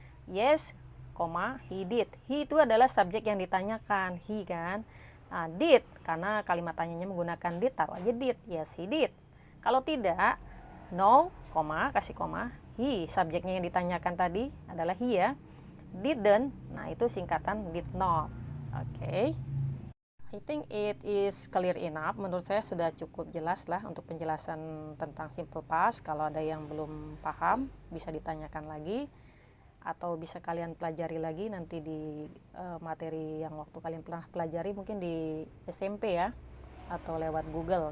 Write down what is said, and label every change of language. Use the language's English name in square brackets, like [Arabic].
[English] Yes, he did. [Indonesian] He itu adalah subjek yang ditanyakan, he kan. Nah, did karena kalimat tanyanya menggunakan did, taruh aja did. [English] Yes, he did. [Indonesian] Kalau tidak, no, kasih koma. He, subjeknya yang ditanyakan tadi adalah he ya. Didn't, nah itu singkatan did not. Oke. [English] I think it is clear enough. [Indonesian] Menurut saya sudah cukup jelas lah untuk penjelasan tentang simple past. Kalau ada yang belum paham, bisa ditanyakan lagi. Atau bisa kalian pelajari lagi nanti di materi yang waktu kalian pernah pelajari mungkin di SMP ya, atau lewat Google.